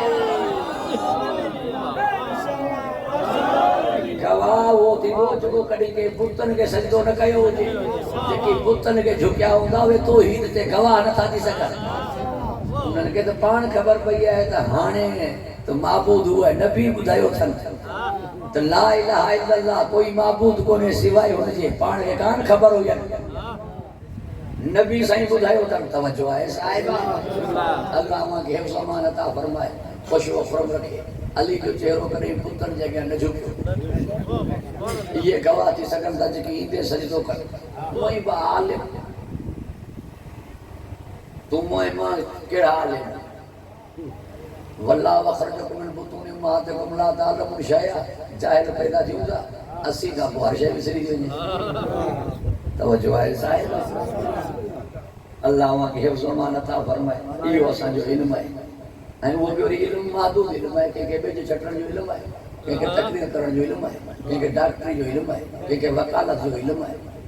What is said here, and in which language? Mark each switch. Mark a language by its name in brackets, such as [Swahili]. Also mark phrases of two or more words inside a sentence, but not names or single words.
[Sindhi] गवाह उहो थींदो जेको कॾहिं के बुतनि खे सजदो न कयो हुजे जेकी बुतनि खे झुकिया हूंदा उहे तौहीद ते गवाह नथा थी सघनि उन्हनि खे त पाण ख़बर पई आहे त हाणे त माबूद उहो आहे नबी ॿुधायो अथनि त [Arabic] لا إله إلا الله [Sindhi] कोई माबूद कोन्हे सिवाय हुनजे पाण खे कान ख़बर हुई नबी साईं ॿुधायो अथनि तवजो आहे साहिबा अल्लाह मां खे हिफ्ज़ अमान अता फरमाए खुश व खुर्म रखे अली जो चेहरो कॾहिं पुतनि जे अॻियां न झुकियो इहे गवाह थी सघनि था जेकी ईंदे सजदो कनि उहे बि आलिम तूं मां कहिड़ा आलिम [Arabic] والله أخرجكم من بطون أمهاتكم لا تعلمون شيئا [Sindhi] जाहिल पैदा थी हूंदा 80 खां पोइ हर शइ विसरी थी वञे तवजो आहे साहिब अल्लाह मां खे हिफ्ज़ अमान अता फरमाए इहो असांजो इल्मु आहे ऐं उहो बि वरी इल्मु महदूद इल्मु आहे कंहिंखे ॿिए जो छटण जो इल्मु आहे कंहिंखे तकरीर करण जो इल्मु आहे कंहिंखे डॉक्टरी जो इल्मु आहे कंहिंखे वकालत जो इल्मु आहे